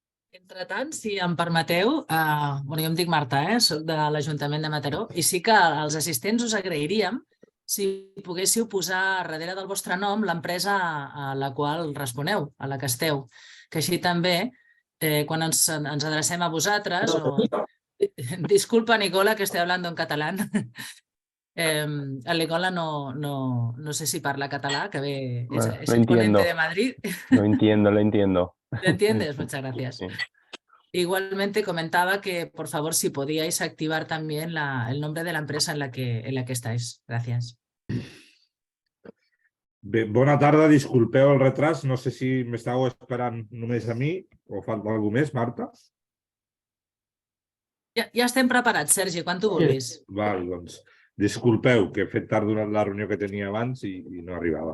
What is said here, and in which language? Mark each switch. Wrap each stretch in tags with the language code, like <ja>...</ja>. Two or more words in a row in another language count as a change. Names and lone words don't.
<ca>Entretant, si em permeteu, jo em dic Marta, soc de l'Ajuntament de Mataró, i sí que als assistents us agrairíem si poguéssiu posar darrere del vostre nom l'empresa a la qual responeu, a la que esteu, que així també, quan ens adrecem a vosaltres, Disculpa, Nicola,</ca> <es>que estoy hablando en catalán.</es> <ca>El Nicola no sé si parla català, que ve,</ca> <es>Bueno, es lo el ponente entiendo, de Madrid. lo entiendo, lo entiendo. ¿Lo entiendes? Muchas gracias. Sí. Igualmente comentaba que, por favor, si podíais activar también el nombre de la empresa en la que estáis. Gracias.</es> <ca>Bé, bona tarda, disculpeu el retras. No sé si m'estàveu esperant només a mi o falta algú més, Marta. Ja estem preparats, Sergi, quan tu vulguis. Val, doncs, disculpeu, que he fet tard durant la reunió que tenia abans i no arribava.</ca>